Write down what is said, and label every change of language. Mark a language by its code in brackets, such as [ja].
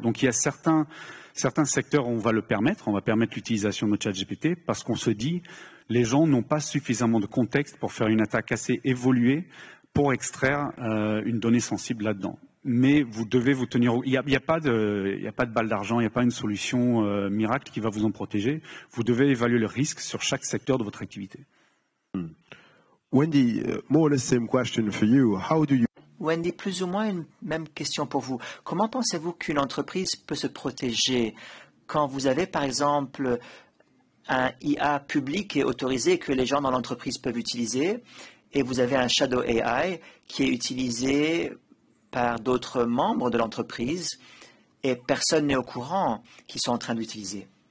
[fr] Donc il y a certains secteurs où on va le permettre, on va permettre l'utilisation de ChatGPT parce qu'on se dit les gens n'ont pas suffisamment de contexte pour faire une attaque assez évoluée pour extraire une donnée sensible là-dedans. Mais vous devez vous tenir. Il n'y a pas de balle d'argent, il n'y a pas une solution miracle qui va vous en protéger. Vous devez évaluer le risque sur chaque secteur de votre activité. [en] Wendy, more or less same question for you. How do you... [fr] Wendy, plus ou moins une même question pour vous. Comment pensez-vous qu'une entreprise peut se protéger quand vous avez, par exemple, un IA public et autorisé que les gens dans l'entreprise peuvent utiliser et vous avez un Shadow AI qui est utilisé par d'autres membres de l'entreprise et personne n'est au courant qu'ils sont en train d'utiliser?